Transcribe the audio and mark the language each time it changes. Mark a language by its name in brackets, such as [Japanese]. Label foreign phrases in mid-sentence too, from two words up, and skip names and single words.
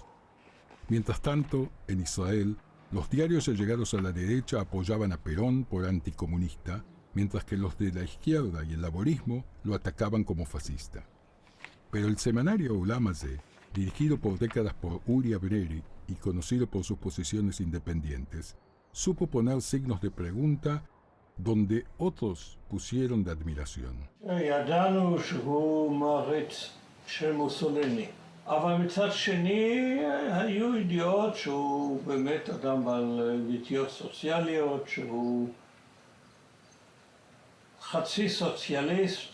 [Spanish] Mientras tanto, en Israel, los diarios allegados a la derecha apoyaban a Perón por anticomunista, mientras que los de la izquierda y el laborismo lo atacaban como fascista. Pero el semanario Olam Hazeh dirigido por décadas por Uri Abreri y conocido por sus posiciones independientes, supo poner signos de pregunta donde otros pusieron de admiración. [Hebrew] ידענו שהוא מעריץ של מוסוליני, אבל מצד שני היו ידיעות שהוא באמת אדם בעל נטיות סוציאליות, שהוא חצי סוציאליסט.